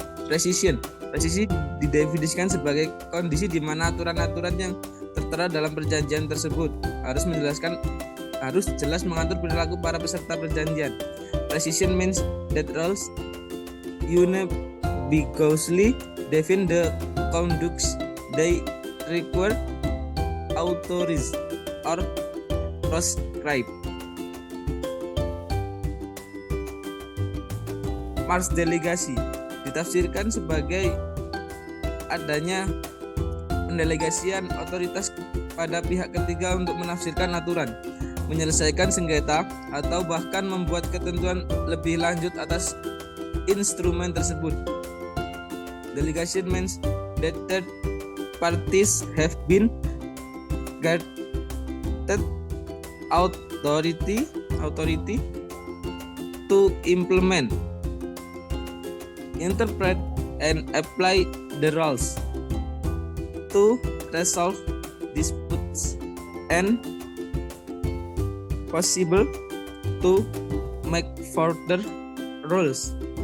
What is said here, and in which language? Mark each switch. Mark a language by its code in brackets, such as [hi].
[id] Precision didefinisikan sebagai kondisi di mana aturan-aturan yang tertera dalam perjanjian tersebut harus jelas mengatur perilaku para peserta perjanjian. [en] Precision means that rules unambiguously define the conducts they require, authorize, or prescribe. [id] Mars delegasi ditafsirkan sebagai adanya pendelegasian otoritas pada pihak ketiga untuk menafsirkan aturan, menyelesaikan sengketa, atau bahkan membuat ketentuan lebih lanjut atas instrumen tersebut. [en] Delegation means that third parties have been granted authority to implement, interpret, and apply the rules, to resolve disputes, and possible to make further rules.